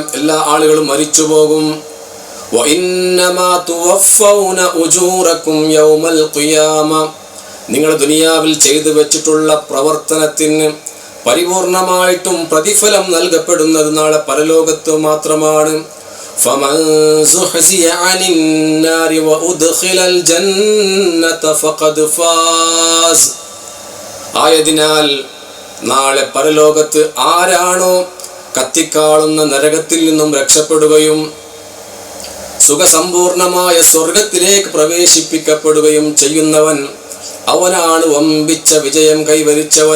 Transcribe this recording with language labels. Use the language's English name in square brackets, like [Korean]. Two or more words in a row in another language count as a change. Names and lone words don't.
[Malayalam] എല്ലാ ആളുകളും മരിച്ചു പോകും. [Arabic] وإنما توفون أجوركم يوم القيامة, [Malayalam] നിങ്ങൾ ദുനിയാവിൽ ചെയ്തു വെച്ചിട്ടുള്ള പ്രവർത്തനത്തിന് പരിപൂർണമായിട്ടും പ്രതിഫലം നൽകപ്പെടുന്നത് നാളെ പരലോകത്ത് മാത്രമാണ്. [Arabic] فمن زحزح عن النار وأدخل الجنة فقد فاز. [Malayalam] ആയതിനാൽ നാളെ പരലോകത്ത് ആരാണോ കത്തിക്കാളുന്ന നരകത്തിൽ നിന്നും രക്ഷപ്പെടുകയും സുഖസമ്പൂർണമായ സ്വർഗത്തിലേക്ക് പ്രവേശിപ്പിക്കപ്പെടുകയും ചെയ്യുന്നവൻ, അവനാണ് വമ്പിച്ച വിജയം കൈവരിച്ചവൻ.